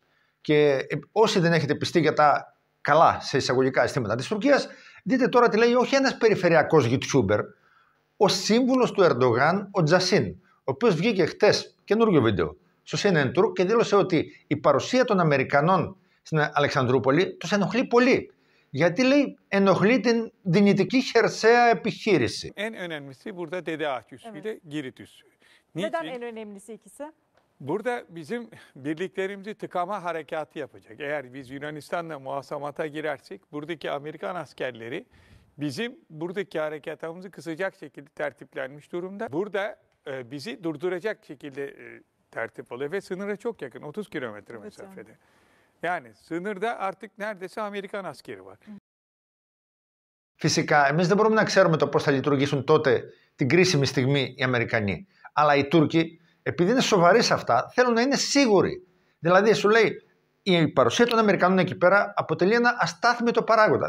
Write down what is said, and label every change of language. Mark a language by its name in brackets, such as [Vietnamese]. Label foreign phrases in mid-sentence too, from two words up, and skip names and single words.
[Greek] Και όσοι δεν έχετε πιστεί για τα καλά σε εισαγωγικά αισθήματα της Τουρκίας, δείτε τώρα τι λέει όχι ένας περιφερειακός YouTuber, ο σύμβουλος του Ερντογάν, ο Τζασίν, ο οποίος βγήκε χτες καινούργιο βίντεο στο CNN Tour και δήλωσε ότι η παρουσία των Αμερικανών στην Αλεξανδρούπολη τους ενοχλεί πολύ. Γιατί λέει ενοχλεί την δυνητική χερσαία επιχείρηση. [Turkish] En önemlisi burada Dede Ağaç üssüyle Girit üssü. Neden en önemlisi ikisi? Burada bizim birliklerimizi tıkama harekatı yapacak. Eğer biz Yunanistan'la muhasamata girersek buradaki Amerikan askerleri bizim buradaki harekatımızı kısacak şekilde tertiplenmiş durumda. Burada bizi durduracak şekilde tertip oluyor ve sınıra çok yakın, 30 kilometre mesafede. Yani sınırda artık neredeyse Amerikan askeri var. [Greek] Φυσικά, εμείς δεν μπορούμε να ξέρουμε το πώς θα λειτουργήσουν τότε την κρίσιμη στιγμή οι Αμερικανοί. Αλλά οι Τούρκοι, επειδή είναι σοβαροί σε αυτά, θέλουν να είναι σίγουροι. Δηλαδή, σου λέει, η παρουσία των Αμερικανών εκεί πέρα αποτελεί ένα αστάθμητο παράγοντα.